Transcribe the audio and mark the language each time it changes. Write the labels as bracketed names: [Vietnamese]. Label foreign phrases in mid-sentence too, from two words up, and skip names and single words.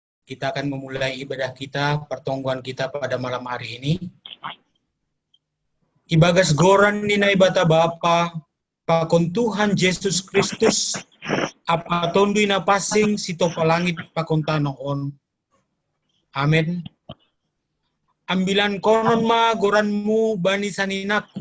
[Indonesian] Kita akan memulai ibadah kita, pertongguan kita pada malam hari ini. [Batak Simalungun] Ibagas goran ni na ibata Bapa, pakon Tuhan Yesus Kristus, apa tondoy na pasing sito palangit pakunta noon. Amen. Ambilan konon ma goranmu bani saninaku.